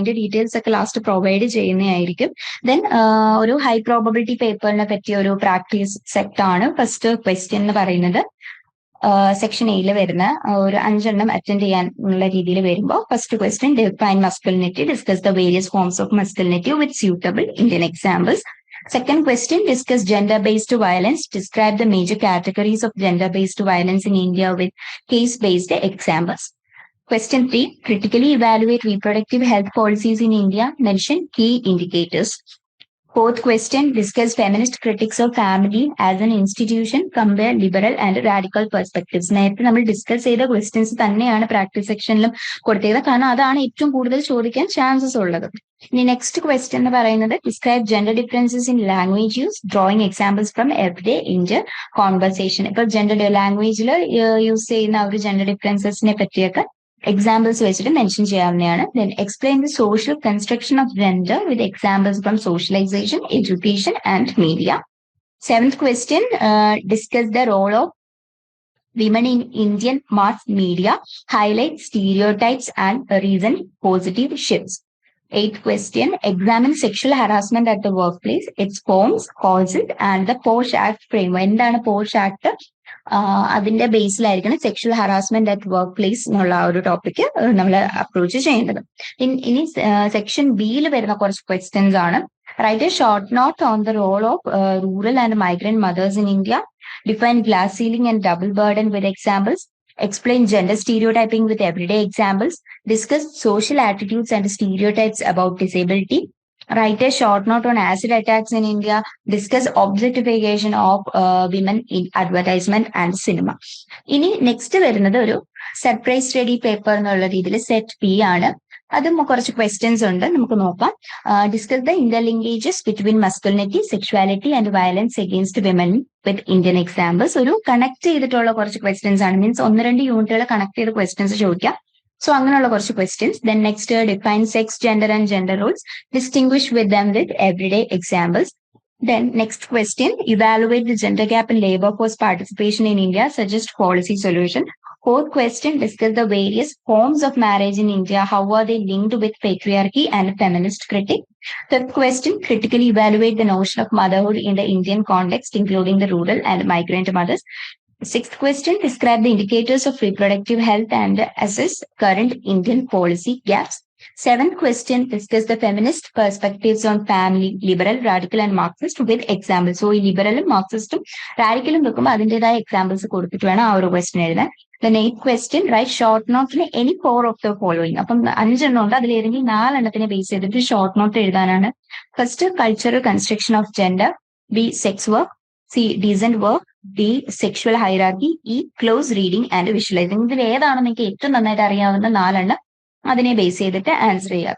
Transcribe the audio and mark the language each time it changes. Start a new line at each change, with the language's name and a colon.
Malayalam: അതിന്റെ ഡീറ്റെയിൽസ് ഒക്കെ last provide ചെയ്യുന്നതായിരിക്കും. ദെൻ ഒരു ഹൈ പ്രോബബിലിറ്റി പേപ്പറിനെ പറ്റിയ ഒരു പ്രാക്ടീസ് സെറ്റ് ആണ് ഫസ്റ്റ് ക്വസ്റ്റ്യൻ എന്ന് പറയുന്നത്. സെക്ഷൻ എയിൽ വരുന്ന ഒരു 5 എണ്ണം അറ്റൻഡ് ചെയ്യാനുള്ള രീതിയിൽ വരുമ്പോൾ
English: First question define masculinity, discuss the various forms of masculinity with suitable Indian examples. Second question, discuss gender-based violence. Describe the major categories of gender-based violence in India with case-based examples. Question 3, critically evaluate reproductive health policies in India. Mention key indicators. Fourth question, discuss feminist critics of family as an institution. Compare liberal and radical perspectives.
Malayalam: നേരത്തെ നമ്മൾ discuss ചെയ്ത questions തന്നെയാണ് practice സെക്ഷനിലും കൊടുത്തത്, കാരണം അതാണ് ഏറ്റവും കൂടുതൽ ചോദിക്കാൻ ചാൻസസ് ഉള്ളത്.
English: ഇനി next question എന്ന് പറയുന്നത് describe gender differences in language use, drawing examples from everyday Indian conversation.
Malayalam: ഇപ്പൊ ജെൻഡർ ലാംഗ്വേജിൽ യൂസ് ചെയ്യുന്ന ഒരു ജെൻഡർ ഡിഫറൻസസിനെ പറ്റിയൊക്കെ എക്സാമ്പിൾസ് വെച്ചിട്ട് മെൻഷൻ ചെയ്യാവുന്നതാണ്.
English: Then explain the social construction of gender with examples from socialization, education and media. Seventh question, discuss the role of women in Indian mass media, highlight stereotypes and recent positive shifts. Eighth question, examine sexual harassment at the workplace, its forms, causes and the POSH Act framework.
Malayalam: എന്താണ് POSH Act? അതിന്റെ ബേസിലായിരിക്കണം sexual harassment at work place എന്നുള്ള ഒരു topic നമ്മൾ approach ചെയ്യേണ്ടത്. ഇനി section ബിയിൽ വരുന്ന കുറച്ച് ക്വസ്റ്റ്യൻസ് ആണ്.
English: Write a short note on the role of rural and migrant mothers in India. Define glass ceiling and double burden with examples. Explain gender stereotyping with everyday examples. Discuss social attitudes and stereotypes about disability. Write a short note on acid attacks in India. Discuss objectification of women in advertisement and cinema.
Malayalam: ഇനി next വരുന്നത് ഒരു surprise study paper എന്നുള്ള രീതിയിൽ set P ആണ്. അതും കുറച്ച് questions ഉണ്ട്, നമുക്ക് നോക്കാം.
English: Discuss the interlinkages between masculinity, sexuality and violence against women with Indian examples.
Malayalam: ഒരു കണക്ട് ചെയ്തിട്ടുള്ള കുറച്ച് ക്വസ്റ്റ്യൻസ് ആണ്, മീൻസ് 1-2 യൂണിറ്റുകൾ കണക്ട് ചെയ്ത ക്വസ്റ്റ്യൻസ് ചോദിക്കാം. സോ അങ്ങനെയുള്ള കുറച്ച് questions.
English: Then next, define sex, gender and gender roles, distinguish with them with everyday examples. Then next question, evaluate the gender gap in labor force participation in India, suggest policy solution. Fourth question, discuss the various forms of marriage in India, how are they linked with patriarchy and feminist critique. Fifth question, critically evaluate the notion of motherhood in the Indian context, including the rural and migrant mothers. Sixth question, describe the indicators of reproductive health and assess current Indian policy gaps. Seventh question, discuss the feminist perspectives on family, liberal, radical and Marxist with examples.
Malayalam: So, liberal, Marxistum, radical വെക്കുമ്പോൾ അതിൻ്റെതായ examples കൊടുത്തിട്ട് വേണം ആ ഒരു question എഴുതാൻ.
English: Then eighth question, write short notes in any 4 of the following.
Malayalam: അപ്പം 5 എണ്ണം ഉണ്ട്, അതിൽ ഏതെങ്കിലും 4 എണ്ണത്തിനെ ബേസ് ചെയ്തിട്ട് ഷോർട്ട് നോട്ട് എഴുതാനാണ്.
English: First, cultural construction of gender. B, sex work. C, decent work. D, sexual hierarchy. E, close reading and visualizing.
Malayalam: ഇതിൽ ഏതാണ് നിങ്ങൾക്ക് ഏറ്റവും നന്നായിട്ട് അറിയാവുന്ന 4 എണ്ണം അതിനെ ബേസ് ചെയ്തിട്ട് ആൻസർ ചെയ്യുക.